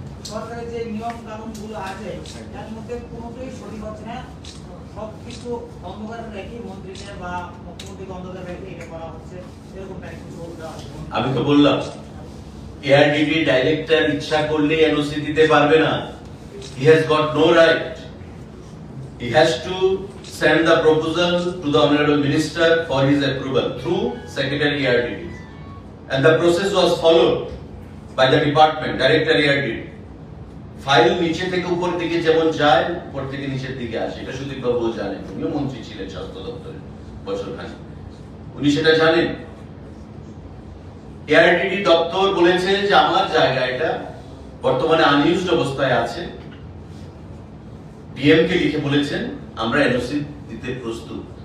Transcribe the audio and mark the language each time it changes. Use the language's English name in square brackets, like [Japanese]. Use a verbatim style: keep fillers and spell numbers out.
[Bangla] সরকারের যে নিয়ম কানুন গুলো আছে তার মধ্যে কোনোটাই সঠিক হচ্ছে না, সবকিছু অন্ধকার রেখে মন্ত্রীদের বা মধ্যে গন্ধটা বের করে এটা করা হচ্ছে, এরকম টাইপের কিছু বলতে হবে। আমি তো বললাম এআরডিবি ডাইরেক্টর ইচ্ছা করলে এনওসি দিতে পারবে না। [English] He has got no right. He has to send the proposal to the honorable minister for his approval through secretary E R D D. And the process was followed by the department, director E R D D. [Bangla] File নিচে থেকে উপর দিকে যেমন যায়, উপর থেকে নিচের দিকে আসে, এটা সুদীপ বাবু জানেন। উনিও মন্ত্রী ছিলেন স্বাস্থ্য দপ্তরের বছর খানিক, উনি সেটা জানেন। এআরডিডি দপ্তর বলেছে যে আমার জায়গা এটা বর্তমানে আনইউজড অবস্থায় আছে, ডিএম কে লিখে বলেছেন আমরা এনওসি দিতে প্রস্তুত।